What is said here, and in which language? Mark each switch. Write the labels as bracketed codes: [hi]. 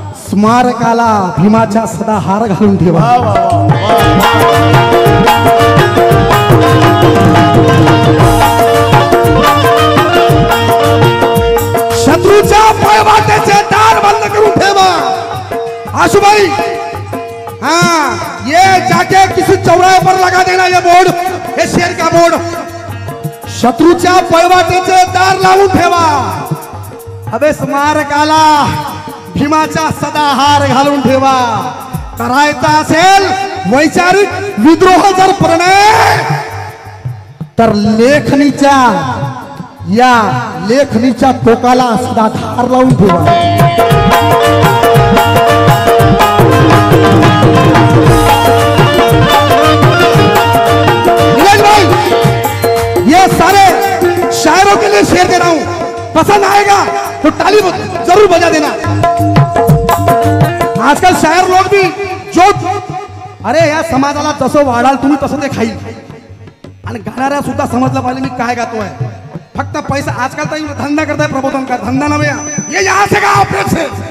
[mr] स्मारकाला भीमाच्या सदा हार घालून ठेवा। शत्रूच्या पयवाटेचे दार बंद करून ठेवा। [hi] आशुभाई हाँ ये जाके किसी चौराहे पर लगा देना ये बोर्ड, ये शेर का बोर्ड। [mr] शत्रूच्या पयवाटेचे दार लावून ठेवा। अबे स्मारकाला भीमाचा सदा हार घालून ठेवा। करायचा असेल वैचारिक विद्रोह जर प्रणय तर लेखणीच्या टोकाला सदा धार लावून ठेवा। [hi] ये सारे शायरों के लिए शेर दे रहा हूं, पसंद आएगा तो ताली जरूर बजा देना। आजकल शायर लोग भी जो [mr] अरे या समाजाला जसं वाढाल तुम्ही तसं ते खाईल। आणि गाणाऱ्या सुद्धा समजलं पाहिजे मी काय गातोय। फक्त पैसा आजकल तर धंदा करताय, प्रबोधन का धंदा नव्हे। [hi] ये यहाँ से गाओ प्रेम से।